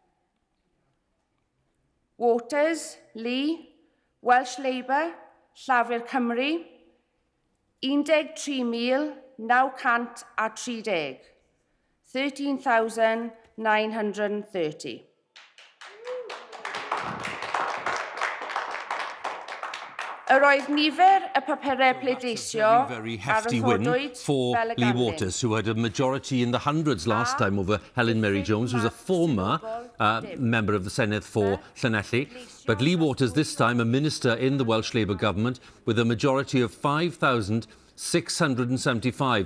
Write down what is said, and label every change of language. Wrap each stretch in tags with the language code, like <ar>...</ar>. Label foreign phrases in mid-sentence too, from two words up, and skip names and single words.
<cy>Waters, Lee, Welsh Labour, Llafur Cymru, 13,930, 13,930. Yr oedd nifer y papurau pleidleisio</cy> <en>very hefty win for Lee Waters, who had a majority in the hundreds last time over Helen Mary Jones, who was a former member of the Senedd for Llanelli. But Lee Waters, this time a minister in the Welsh Labour government, with a majority of 5,675.</en>